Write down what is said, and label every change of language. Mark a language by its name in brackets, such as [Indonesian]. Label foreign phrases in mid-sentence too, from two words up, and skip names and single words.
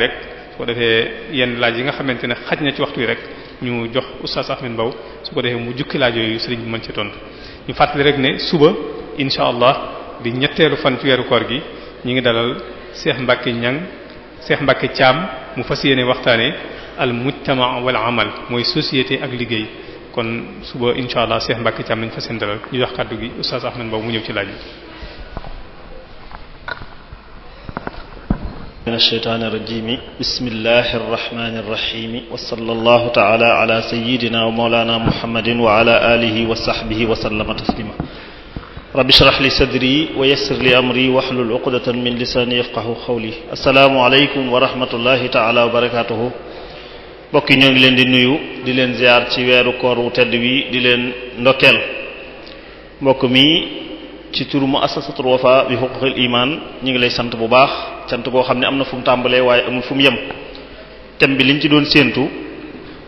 [Wolof] rek su ko defee yenn laaj yi nga xamante ne xaj na ci waxtu yi rek ñu jox Oustaz Ahmed Mbow su ko defee mu jukki laaj yooyu sëriñ bi mën ci tontu ñu fàttali rek ne suba [Arabic] إن شاء الله [Wolof] di ñetteelu fan ci weeru koor gi ñu ngi dalal Cheikh Mbacke Thiam mu fas yéene waxtaane [Arabic] المجتمع والعمل [Wolof] mooy société ak liggéey kon suba [Arabic] إن شاء الله [Wolof] Cheikh Mbacke Thiam nañ fas yéene dalal ñu jox kàddu gi Oustaz Ahmed Mbow mu ñëw ci laaj yi. [Arabic] من الشيطان الرجيم بسم الله الرحمن الرحيم وصلى الله تعالى على سيدنا ومولانا محمد وعلى آله وصحبه وسلم تسليما رب اشرح لي صدري ويسر لي أمري واحلل عقدة من لساني يفقهوا قولي السلام عليكم ورحمة الله تعالى وبركاته [Wolof] bokki ñoo ngi leen di nuyu di leen ziar ci weeru koor wu tedd wi di leen ndokkeel mbokk mi ci turu muassasatul wafa bi huquqil iman ñu ngi lay sant bu baax cant boo xam ne am na fu mu tàmbalee waaye amul fu mu yem thème bi liñ ci doon séentu